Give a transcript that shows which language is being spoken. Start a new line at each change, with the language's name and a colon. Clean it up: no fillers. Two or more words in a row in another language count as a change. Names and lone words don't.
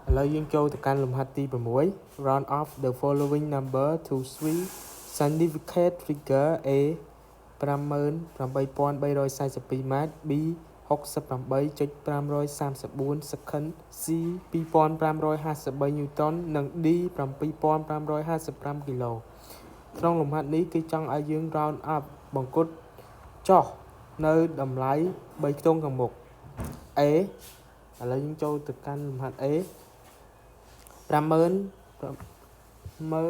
Khmer: ឡូវយើងចូលទៅកាន់លំហាត់ទី6
English: round off the following number to 3 significant figure A
Khmer: 58,342 ម៉ែត្រ B 68.534 second C 2,553 Newton និង D 7,555 គីឡូក្នុងលំហាត់នេះគេចង់ឲ្យយើង
English: round up
Khmer: បង្គុតចុះនៅតម្លៃ3ខ្ទង់ខាងមុខ A ឥឡូវយើងចូលទៅកាន់លំហាត់ A 58,342